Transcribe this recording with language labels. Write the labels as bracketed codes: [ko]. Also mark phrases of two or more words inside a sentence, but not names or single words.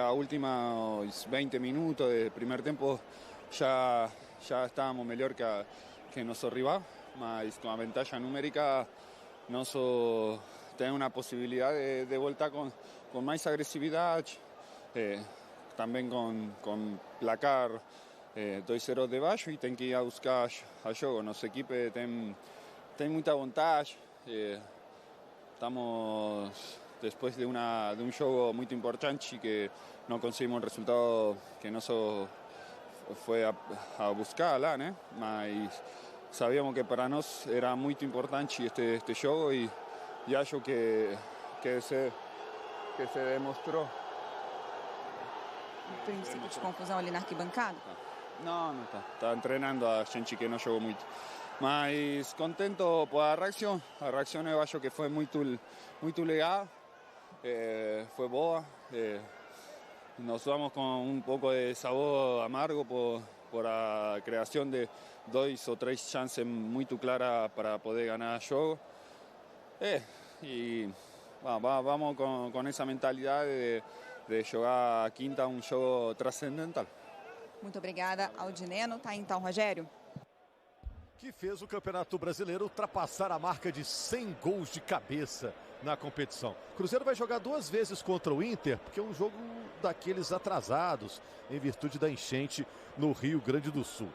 [es] a últimos 20 minutos del primer tiempo ya estábamos mejor que nuestro rival, mas con la ventaja numérica nosotros tenemos una posibilidad de voltar con más agresividad, también con [pt] placar 2-0 de baixo [es] y tenemos que ir a buscar a juego. Nuestro equipo tem mucha vontade. Estamos después de un juego muy importante que no conseguimos el resultado que nosotros fue a buscar lá, ¿no? Mas sabíamos que para nós era muy importante este juego y [pt] acho que [es] se demostrou. [pt] Princípio de confusão ali na arquibancada? Não está treinando a gente que não jogou muito. [es] Mas contento por la reacción. La reacción yo [pt] acho que [es] fue muy legal, fue boa. Nos vamos con un poco de sabor amargo por la creación de 2 o 3 chances muy claras para poder ganar el juego. Y vamos con esa mentalidad de jogar a quinta un juego trascendental. [pt] Muito obrigada ao Dinenno. Tá então, Rogério. Que fez o Campeonato Brasileiro ultrapassar a marca de 100 gols de cabeça na competição. O Cruzeiro vai jogar 2 vezes contra o Inter, porque é um jogo daqueles atrasados, em virtude da enchente no Rio Grande do Sul.